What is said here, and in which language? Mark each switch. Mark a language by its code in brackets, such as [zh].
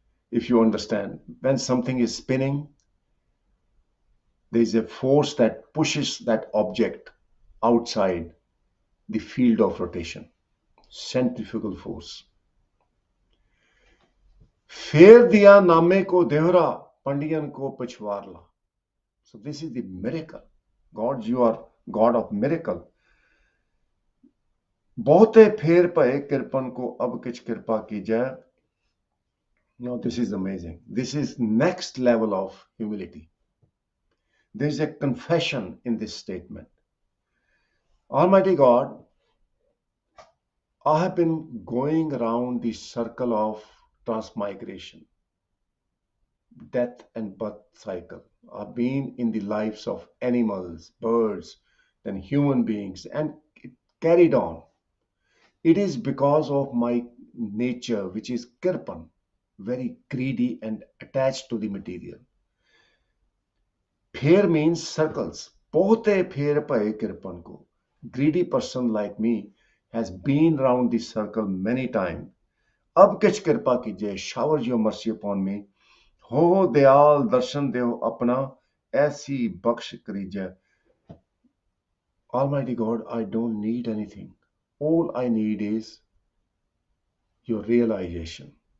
[en] If you understand, when something is spinning, there is a force that pushes that object outside the field of rotation, centrifugal force. [pa] फेर दिया नामे को देहरा पंडियन को पछवारला. [en] So this is the miracle. God, you are God of miracle. [pa] बहुते फेर पए coupon को अब किछ कृपा की जाए. [en] Now this is amazing. This is next level of humility. There is a confession in this statement. Almighty God, I have been going around the circle of transmigration, death and birth cycle. I've been in the lives of animals, birds, then human beings, and it carried on. It is because of my nature, which is kirpan, very greedy and attached to the material. फेर means circles. [pa] बहुते फेर भये किरपन को. [en] Greedy person like me has been round the circle many times. [pa] अब किछ कृपा कीजिए. [en] Shower your mercy upon me. [pa] हो दयाल दर्शन देओ अपना, ऐसी बख्श करीजै. [en] Almighty God, I don't need anything. All I need is your realization.